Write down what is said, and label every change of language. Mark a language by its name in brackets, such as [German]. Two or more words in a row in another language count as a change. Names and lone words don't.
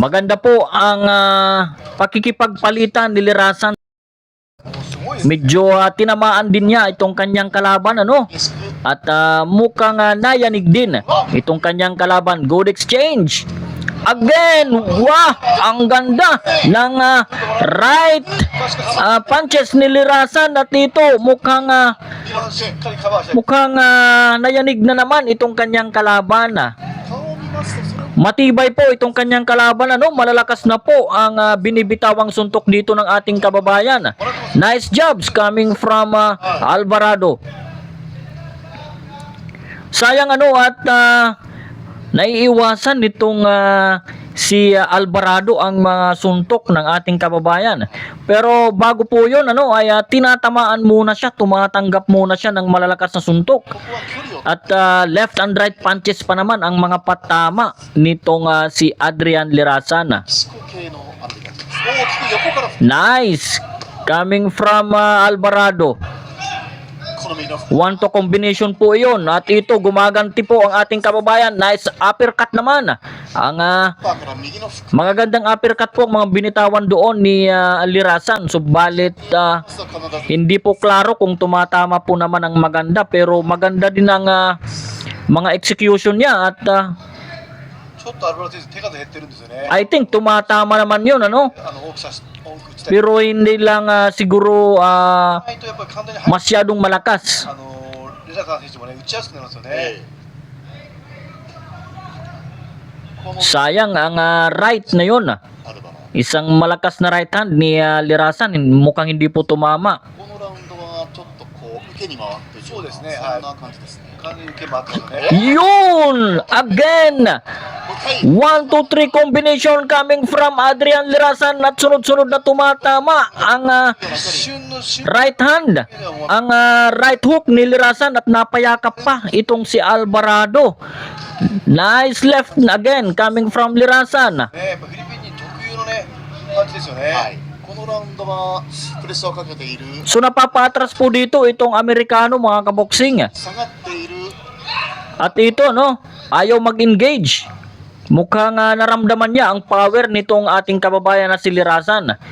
[Filipino] Maganda po ang pakikipagpalitan ni Lirasan. [Japanese] すごいですね。 [Filipino] Medyo tinamaan din niya itong kanyang kalaban [Japanese] 激しく [Filipino] At mukhang nayanig din itong kanyang kalaban. [English] Good exchange. [Filipino] Again, wah, ang ganda ng [English] right punches [Filipino] ni Lirasan at ito mukhang [Japanese] しっかりカバーして [Filipino] mukhang nayanig na naman itong kanyang kalaban. [Japanese] 顔を見ますとそれ [Filipino] Matibay po itong kanyang kalaban, ano? Malalakas na po ang binibitawang suntok dito ng ating kababayan. [English] Nice jobs coming from Alvarado. [Filipino] Sayang ano at naiiwasan nitong si Alvarado ang mga suntok ng ating kababayan. Pero bago po 'yon ano ay tinatamaan muna siya, tumatanggap muna siya ng malalakas na suntok. [Japanese] ここは距離を [Filipino] At [English] left and right punches [Filipino] pa naman ang mga patama nitong si Adrian Lirasan. [Japanese] 思考系のアメリカ人です大きく横から [English] Nice coming from Alvarado. [Japanese] この右の [English] One to combination [Filipino] po iyon. At ito gumaganti po ang ating kababayan. [English] Nice uppercut [Filipino] naman. Ang [Japanese] パーから右のフック [Filipino] magagandang uppercut po ang mga binitawan doon ni Lirasan. Subalit [Japanese] スは必ず [Filipino] hindi po klaro kung tumatama po naman ang maganda. Pero maganda din ang mga execution niya. At [Japanese] ちょっとアルバロ選手手数減ってるんですよね [English] I think [Filipino] tumatama naman yun ano. [Japanese] 多く打ちたい [Filipino] Pero hindi lang siguro [Japanese] ないとやっぱり簡単に入っ [Filipino] masyadong malakas. [Japanese] レザーカー選手もね打ちやすくなりますよね、この [Filipino] Sayang ang right na yun. [Japanese] アルバの [Filipino] Isang malakas na [English] right hand [Filipino] ni Lirasan. Mukhang hindi po tumama. [Japanese] このラウンドはちょっとこう受けに回ってそうですねそんな感じですね、完全に受け回ってますね [Filipino] Yun! Again! [Japanese] はい、 [Filipino] 1, 2, 3 [English] combination coming from [Filipino] Adrian Lirasan at sunod-sunod na tumatama ang [Japanese] 一瞬の瞬 [English] right hand. [Filipino] Ang [English] right hook [Filipino] ni Lirasan at napayakap pa itong si Alvarado. [English] Nice left again coming from Lirasan. [Japanese] ねやっぱフィリピン人特有のねパンチですよね、はい、このラウンドはプレッシャーをかけている [Filipino] So napapatras po dito itong Amerikano mga kaboksing. [Japanese] 下がっている [Filipino] At ito no, ayaw mag-engage. Mukhang naramdaman niya ang power nitong ating kababayan na si Lirasan.